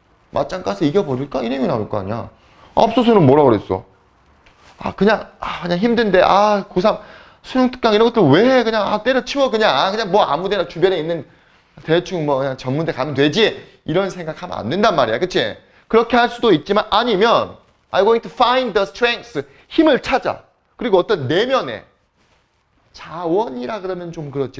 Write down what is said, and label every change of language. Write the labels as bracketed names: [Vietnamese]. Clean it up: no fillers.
[Korean] 맞짱 까서 이겨버릴까? 이 내용이 나올 거 아니야. 앞서서는 뭐라 그랬어? 그냥 힘든데 고3 수능 특강 이런 것들 왜 해? 그냥 때려치워 그냥 뭐 아무데나 주변에 있는 대충 뭐 그냥 전문대 가면 되지. 이런 생각하면 안 된단 말이야. 그치? 그렇게 할 수도 있지만 아니면 [English] I'm going to find the strength. [Korean] 힘을 찾아. 그리고 어떤 내면의 자원이라 그러면 좀 그렇지.